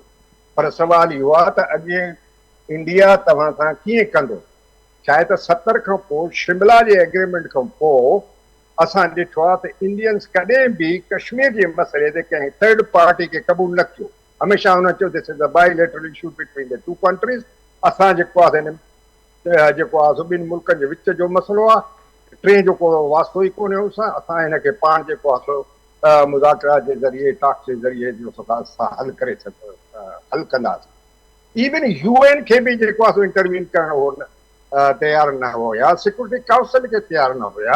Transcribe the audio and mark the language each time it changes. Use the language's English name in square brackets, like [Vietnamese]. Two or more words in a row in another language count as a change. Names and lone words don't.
[Sindhi] पर सुवाल इहो आहे त अॻे इंडिया तव्हां सां कीअं कंदो? चाहे त 70 खां पोइ शिमला जे एग्रीमेंट खां पोइ असां ॾिठो आहे त इंडियंस कॾहिं बि कश्मीर जे मसइले ते कंहिं थर्ड पार्टी खे क़बूल न कयो। हमेशह हुन चयो [English] this is a bilateral issue between the two countries. [Sindhi] असां जेको आहे जेको आहे सो ॿिनि मुल्कनि जे विच जो मसइलो आहे, टे जो को वास्तो ई कोन्हे हुनसां। असां हिनखे पाण जेको आहे सो मुज़ाकरा जे ज़रिए, टॉक्स जे ज़रिए असां हल करे हल कंदासीं। इवन UN खे बि जेको आहे सो इंटरवीन करण हो तयारु न हुया, सिक्योरिटी काउंसिल खे तयारु न हुया।